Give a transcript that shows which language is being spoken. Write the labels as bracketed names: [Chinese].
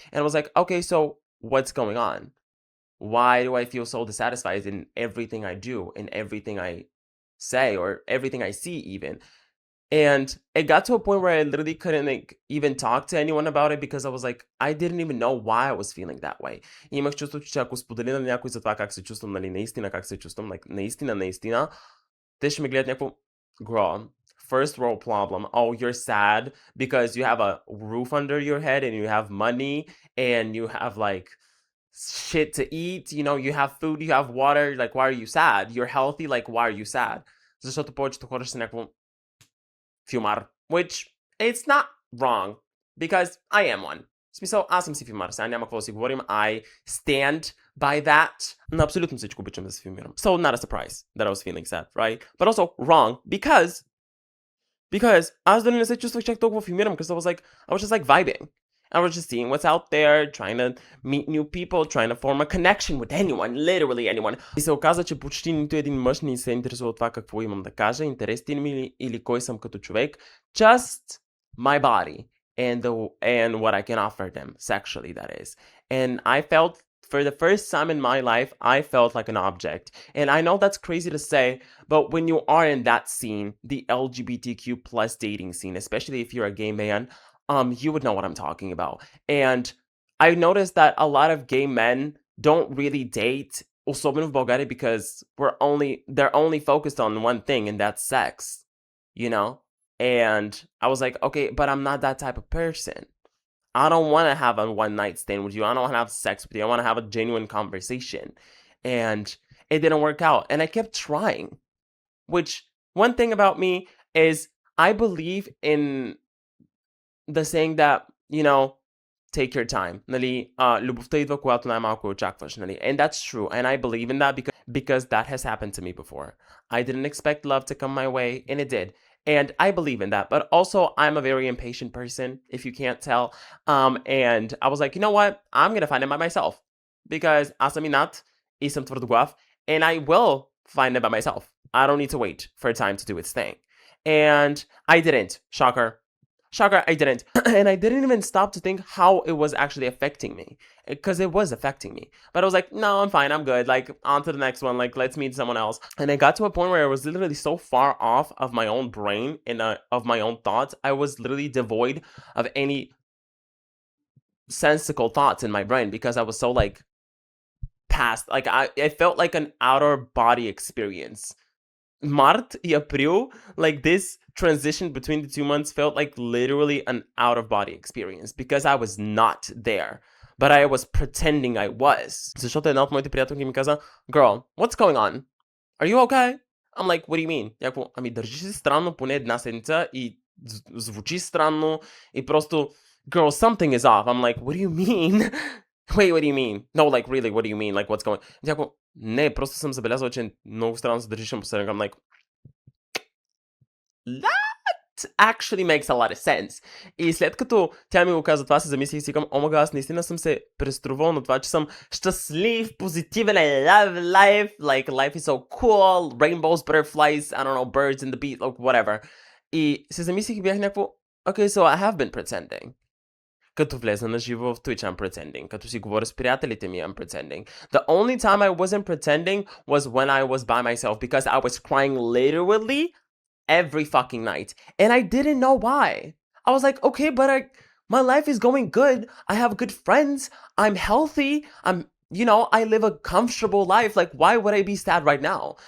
[English] And I was like, okay, so what's going on? Why do I feel so dissatisfied in everything I do, in everything I say, or everything I see even? And it got to a point where I literally couldn't like even talk to anyone about it because I was like, I didn't even know why I was feeling that way. [Bulgarian] И имах чувство, че ако споделя на някой за това как се чувствам, нали, наистина как се чувствам, like, наистина, те ще ме гледат някакво, [English] girl, first world problem. Oh, you're sad because you have a roof under your head and you have money and you have like shit to eat, you know, you have food, you have water, like why are you sad? You're healthy, like why are you sad? [Bulgarian] Защото повечето хора ще са някакво филмар, [English] which it's not wrong because I am one. [Bulgarian] В смисъл, аз съм си филмар, сега няма какво да си говорим. [English] I stand by that. [Bulgarian] На абсолютно всичко обичам да се филмирам. [English] So not a surprise that I was feeling sad, right? But also wrong because [Bulgarian] аз дори не се чувствах чак толкова филмирам, [English] because I was just like vibing. I was just seeing what's out there, trying to meet new people, trying to form a connection with anyone, literally anyone. [Bulgarian] И се оказа, че почти нито един мъж не се интересува от това какво имам да кажа, интересите ми или кой съм като човек. [English] Just my body and what I can offer them, sexually that is. And I felt, for the first time in my life, I felt like an object. And I know that's crazy to say, but when you are in that scene, the LGBTQ plus dating scene, especially if you're a gay man, you would know what I'm talking about. And I noticed that a lot of gay men don't really date, [Bulgarian] особено в България, [English] because they're only focused on one thing, and that's sex, you know? And I was like, okay, but I'm not that type of person. I don't want to have a one night stand with you. I don't want to have sex with you. I want to have a genuine conversation. And it didn't work out. And I kept trying, which one thing about me is I believe in the saying that, take your time. [Bulgarian] Нали, любовта идва, когато най-малко очакваш. [English] Нали? And that's true. And I believe in that because that has happened to me before. I didn't expect love to come my way, and it did. And I believe in that. But also, I'm a very impatient person, if you can't tell. And I was like, you know what? I'm going to find it by myself. Because [Bulgarian] аз съм инат и съм твърдоглав, [English] and I will find it by myself. I don't need to wait for time to do its thing. And I didn't. Shocker. Shocker, I didn't. And I didn't even stop to think how it was actually affecting me. Because it was affecting me. But I was like, no, I'm fine, I'm good. Like, on to the next one. Like, let's meet someone else. And I got to a point where I was literally so far off of my own brain and of my own thoughts. I was literally devoid of any sensical thoughts in my brain because I was so, like, past. Like, it felt like an outer body experience. Mart y April, like this transition between the 2 months felt like literally an out-of-body experience because I was not there. But I was pretending I was. [Bulgarian] Защото една от моите приятелки ми каза, [English] girl, what's going on? Are you okay? I'm like, what do you mean? [Bulgarian] Някакво, ами държи се странно поне една седмица и звучи странно и просто, [English] girl, something is off. I'm like, what do you mean? Wait, what do you mean? No, like, really, what do you mean? Like, what's going on? [Bulgarian] Някакво, не, просто съм забелязал, че много странно се държиш напоследък. [English] I'm like, that actually makes a lot of sense. [Bulgarian] И след като тя ми го каза това, се замислих и си към, омага, аз наистина съм се преструвал на това, че съм щастлив, позитивен, [English] I love life, like life is so cool, rainbows, butterflies, I don't know, birds in the beat, like whatever. [Bulgarian] И се замислих и бях някакво, [English] okay, so I have been pretending. [Bulgarian] Като влезна на живо в Twitch, [English] I'm pretending. [Bulgarian] Като си говоря с приятелите ми, I'm pretending. [English] The only time I wasn't pretending was when I was by myself because I was crying literally every fucking night. And I didn't know why. I was like, okay, but my life is going good. I have good friends. I'm healthy. I live a comfortable life. Like, why would I be sad right now?